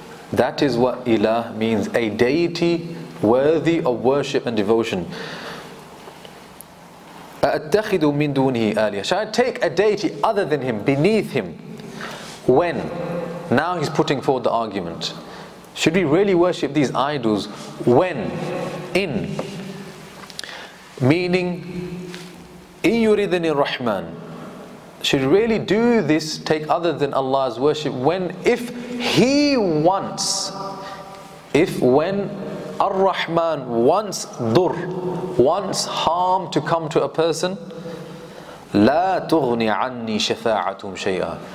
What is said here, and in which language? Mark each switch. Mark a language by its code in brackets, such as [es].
[en] That is what ilah means, a deity worthy of worship and devotion. [ar] أَأَتَّخِذُ مِن دُونِهِ آلِهَةً? [en] Shall I take a deity other than him, beneath him? When? Now he's putting forward the argument. Should we really worship these idols? When? In. Meaning, [ar] إِن يُرِدْنِ الرَّحْمَنِ. [en] Should really do this, take other than Allah's worship, when, if He wants, when Ar-Rahman wants dur, wants harm to come to a person, [ar] لا تغني عني شفاعتهم شيئا.